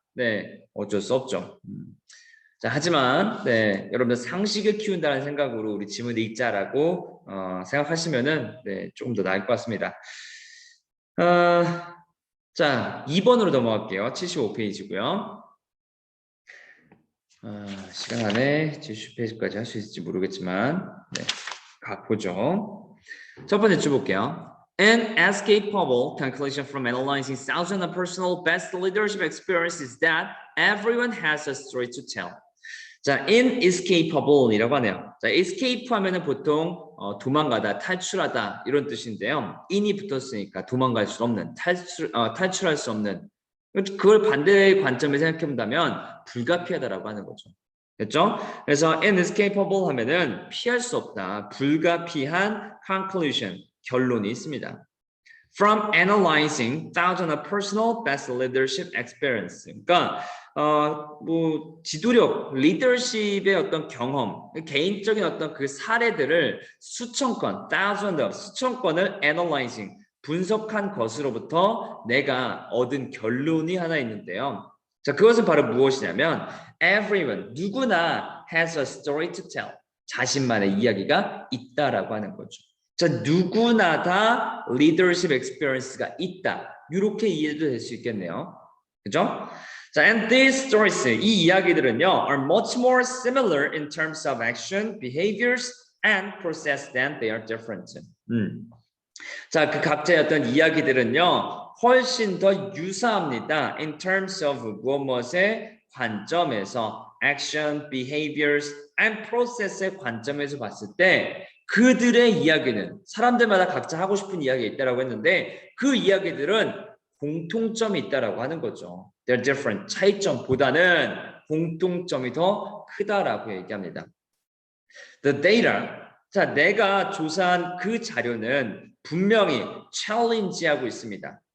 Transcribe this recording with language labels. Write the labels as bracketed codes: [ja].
[ko] 네, 어쩔 수 없죠. 자, 하지만 네, 여러분들 상식을 키운다는 생각으로 우리 지문을 읽자라고 생각하시면은 네, 조금 더 나을 것 같습니다. 자, 2번으로 넘어갈게요. 75페이지고요. 시간 안에 70페이지까지 할 수 있을지 모르겠지만 네, 보죠. 첫 번째 줄 볼게요. [en] An escapable conclusion from analyzing thousands of personal best leadership experience is that everyone has a story to tell. [ko] 자, inescapable이라고 하네요. 자, escape 하면은 보통 도망가다, 탈출하다 이런 뜻인데요. in이 붙었으니까 도망갈 수 없는, 탈출할 수 없는. 그걸 반대의 관점에 생각해 본다면 불가피하다라고 하는 거죠. 됐죠? 그래서 inescapable 하면은 피할 수 없다, 불가피한 conclusion, 결론이 있습니다. [en] From analyzing thousands of personal best leadership experience. [ko] 그러니까 뭐 지도력, 리더십의 어떤 경험, 개인적인 어떤 그 사례들을 수천 건을 analyzing, 분석한 것으로부터 내가 얻은 결론이 하나 있는데요. 자, 그것은 바로 무엇이냐면 [en] everyone, [ko] 누구나 [en] has a story to tell. [ko] 자신만의 이야기가 있다라고 하는 거죠. 자, 누구나 다 [en] leadership experience [ko] 가 있다. 이렇게 이해도 될 수 있겠네요. 그죠? [en] 자, and these stories, [ko] 이 이야기들은요, [en] are much more similar in terms of action, behaviors, and process than they are different. [ko] 자, 그 각자의 어떤 이야기들은요, 훨씬 더 유사합니다. [en] In terms of [ko] 무엇의 관점에서, [en] action, behaviors, and process의 [ko] 관점에서 봤을 때 그들의 이야기는 사람들마다 각자 하고 싶은 이야기가 있다라고 했는데 그 이야기들은 공통점이 있다라고 하는 거죠. [en] They're different. [ko] 차이점보다는 공통점이 더 크다라고 얘기합니다. [en] The data. [ko] 자, 내가 조사한 그 자료는 분명히 challenge하고 있습니다.